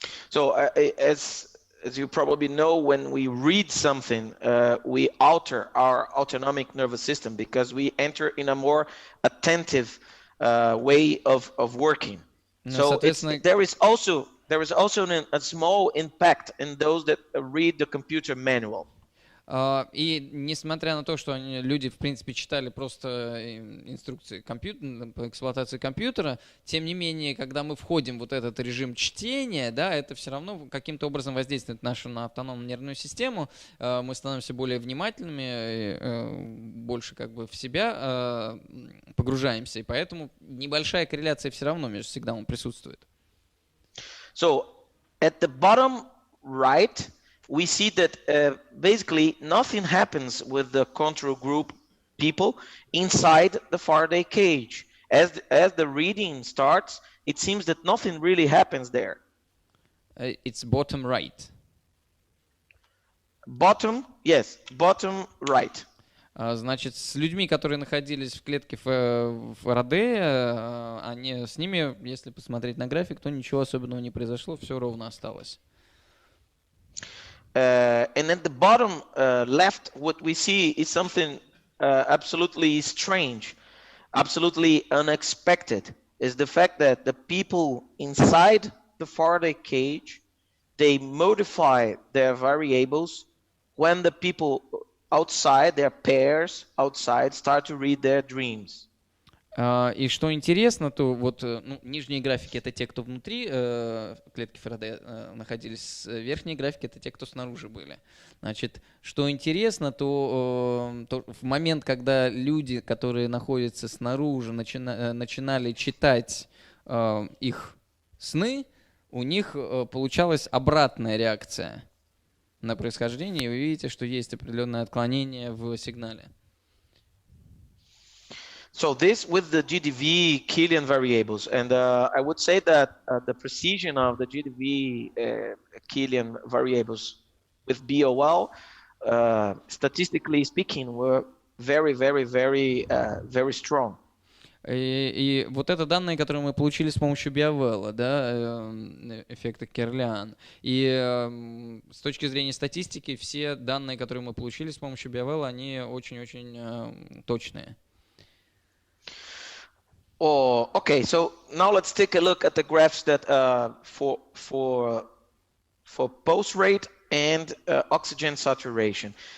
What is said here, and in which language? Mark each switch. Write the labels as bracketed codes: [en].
[en] So as you probably know, when we read something, we alter our autonomic nervous system because we enter in a more attentive way of working. So there is also a small impact in those that read the computer manual. [ru] И несмотря на то, что люди, в принципе, читали просто инструкции по эксплуатации компьютера, тем не менее, когда мы входим в вот этот режим чтения, да, это все равно каким-то образом воздействует на автономную нервную систему, мы становимся более внимательными, больше как бы в себя погружаемся, и поэтому небольшая корреляция все равно между сигналом присутствует. [en] So, at the bottom right, we see that basically nothing happens with the control group people inside the Faraday cage. As the reading starts, it seems that nothing really happens there. It's bottom right. Bottom right. [ru] Значит, с людьми, которые находились в клетке Фарадея, с ними, если посмотреть на график, то ничего особенного не произошло, все ровно осталось. [en] And at the bottom left, what we see is something absolutely strange, absolutely unexpected, is the fact that the people inside the Faraday cage, they modify their variables when the people outside, their pairs outside, start to read their dreams. [ru] И что интересно, то вот нижние графики — это те, кто внутри клетки Фарадея находились, верхние графики — это те, кто снаружи были. Значит, что интересно, то в момент, когда люди, которые находятся снаружи, начинали читать их сны, у них получалась обратная реакция на происхождение, и вы видите, что есть определенное отклонение в сигнале. [en] So this with the GDV Killian variables, and I would say that the precision of the GDV Killian variables with BOL, statistically speaking, were very strong. [ru] И вот это данные, которые мы получили с помощью BioWell, да, эффекта Керлиан. И с точки зрения статистики, все данные, которые мы получили с помощью BioWell, они очень-очень точные. [en] Oh, okay. So now let's take a look at the graphs that for pulse rate and oxygen saturation.